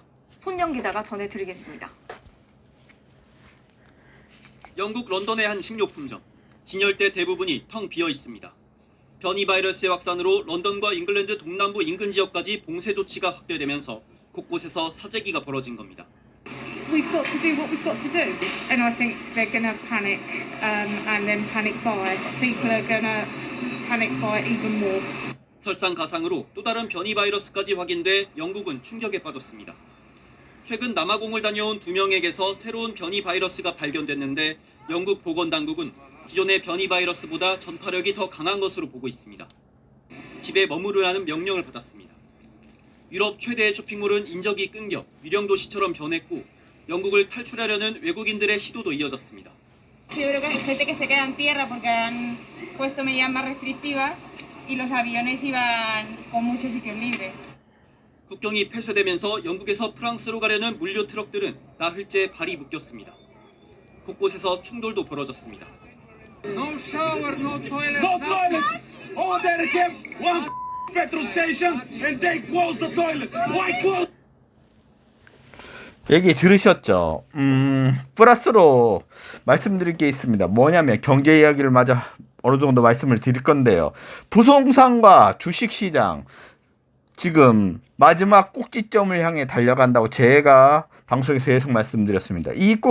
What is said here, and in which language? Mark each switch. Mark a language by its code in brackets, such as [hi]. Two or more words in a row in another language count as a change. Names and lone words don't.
[ko] 손영 기자가 전해드리겠습니다. 영국 런던의 한 식료품점. 진열대 대부분이 텅 비어 있습니다. 변이 바이러스의 확산으로 런던과 잉글랜드 동남부 인근 지역까지 봉쇄 조치가 확대되면서 곳곳에서 사재기가 벌어진 겁니다. [en] We've got to do what we've got to do. And I think they're going to panic and then panic buy. People are going to panic buy even more. [ko] 설상가상으로 또 다른 변이 바이러스까지 확인돼 영국은 충격에 빠졌습니다. 최근 남아공을 다녀온 2명에게서 새로운 변이 바이러스가 발견됐는데 영국 보건당국은 기존의 변이 바이러스보다 전파력이 더 강한 것으로 보고 있습니다. 집에 머무르라는 명령을 받았습니다. 유럽 최대의 쇼핑몰은 인적이 끊겨 유령도시처럼 변했고 영국을 탈출하려는 외국인들의 시도도 이어졌습니다. [es] Yo creo que hay gente que se queda en tierra porque han puesto medidas más restrictivas y los aviones iban con muchos sitios libres. [ko] 국경이 폐쇄되면서 영국에서 프랑스로 가려는 물류 트럭들은 나흘째 발이 묶였습니다. 곳곳에서 충돌도 벌어졌습니다. [en] No shower, no toilet. No toilets. Oh, they kept one petrol station and they closed the toilet. Why close? [ko] 얘기 들으셨죠? 플러스로 말씀드릴 게 있습니다. 뭐냐면 경제 이야기를 마저 어느 정도 말씀을 드릴 건데요. 부동산과 주식시장 지금 마지막 꼭지점을 향해 달려간다고 제가 방송에서 계속 말씀드렸습니다.